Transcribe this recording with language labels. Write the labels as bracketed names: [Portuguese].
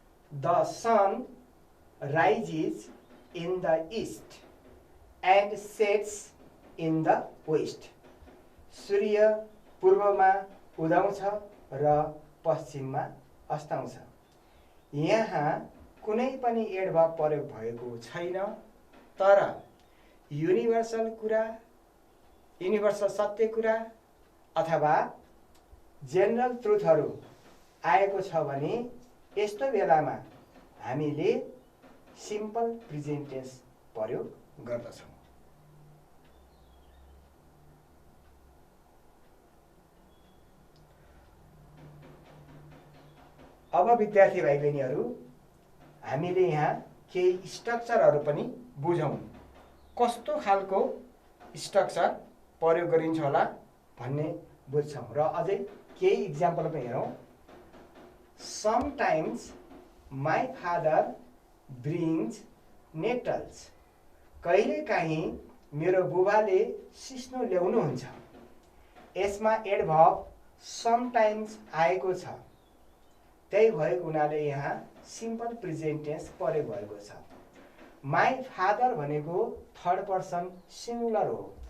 [English] The sun rises in the east and sets in the west. [Nepali] सूर्य पूर्वमा उदाउँछ र पश्चिममा अस्ताउँछ। यहाँ कुनै पनि एडभर्ब प्रयोग भएको छैन, तर युनिभर्सल कुरा, युनिभर्सल सत्य कुरा अथवा जेनरल ट्रुथहरू आएको छ भने यस्तो बेलामा हामीले सिम्पल प्रेजेन्ट टेन्स प्रयोग गर्दछौँ। अब विद्यार्थी भाइ बहिनीहरू हामीले यहाँ केही स्ट्रक्चरहरू पनि बुझौँ। कस्तो खालको स्ट्रक्चर प्रयोग गरिन्छ होला भन्ने बुझ्छौँ र अझै केही इक्जाम्पल पनि हेरौँ। [English] Sometimes my father brings nettles. [Nepali] कहिलेकाहीँ मेरो बुबाले सिस्नो ल्याउनुहुन्छ। यसमा एडभर्ब समटाइम्स आएको छ, त्यही भएको हुनाले यहाँ सिम्पल प्रेजेन्ट टेन्स प्रयोग भएको छ। [English] my father [Nepali] भनेको थर्ड पर्सन सिङ्गुलर हो।